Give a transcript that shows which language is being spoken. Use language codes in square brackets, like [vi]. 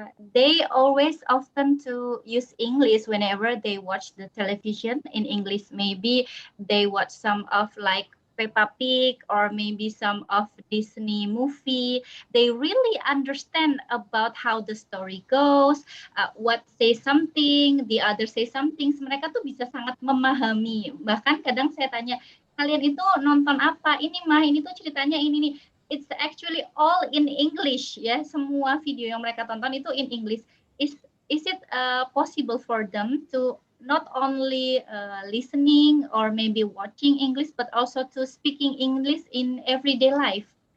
[en] They always often to use English whenever they watch the television in English. Maybe they watch some of like Peppa Pig or maybe some of Disney movie. They really understand about how the story goes, what say something, the other say something. [id] Mereka tuh bisa sangat memahami. Bahkan kadang saya tanya, kalian itu nonton apa? Ini mah, ini tuh ceritanya ini nih. [en] It's actually all in English ya. [id] Semua video yang mereka tonton itu [en] in English. Is it possible for them to not only listening or maybe watching English, but also to speaking English in everyday life?